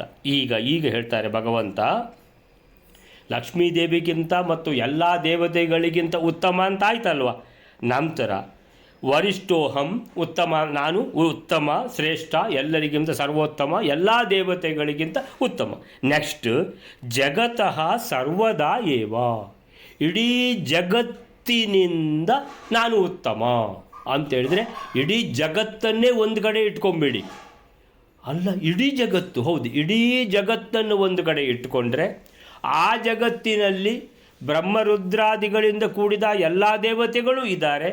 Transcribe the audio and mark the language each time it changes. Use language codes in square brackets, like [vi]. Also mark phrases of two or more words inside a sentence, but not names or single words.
[kn] ಈಗ ಹೇಳ್ತಾರೆ ಭಗವಂತ ಲಕ್ಷ್ಮೀದೇವಿಗಿಂತ ಮತ್ತು ಎಲ್ಲ ದೇವತೆಗಳಿಗಿಂತ ಉತ್ತಮ ಅಂತ ಆಯ್ತಲ್ವ. ನಂತರ ವರಿಷ್ಠೋಹಂ ಉತ್ತಮ, ನಾನು ಉತ್ತಮ, ಶ್ರೇಷ್ಠ, ಎಲ್ಲರಿಗಿಂತ ಸರ್ವೋತ್ತಮ, ಎಲ್ಲ ದೇವತೆಗಳಿಗಿಂತ ಉತ್ತಮ. [sa] ನೆಕ್ಸ್ಟ್ ಜಗತಃ ಸರ್ವದಾ ಏವ, [kn] ಇಡೀ ಜಗತ್ತಿನಿಂದ ನಾನು ಉತ್ತಮ ಅಂತೇಳಿದರೆ ಇಡೀ ಜಗತ್ತನ್ನೇ ಒಂದು ಕಡೆ ಇಟ್ಕೊಂಬಿಡಿ. ಅಲ್ಲ, ಇಡೀ ಜಗತ್ತು, ಹೌದು, ಇಡೀ ಜಗತ್ತನ್ನು ಒಂದು ಕಡೆ ಇಟ್ಕೊಂಡ್ರೆ ಆ ಜಗತ್ತಿನಲ್ಲಿ ಬ್ರಹ್ಮರುದ್ರಾದಿಗಳಿಂದ ಕೂಡಿದ ಎಲ್ಲ ದೇವತೆಗಳು ಇದ್ದಾರೆ.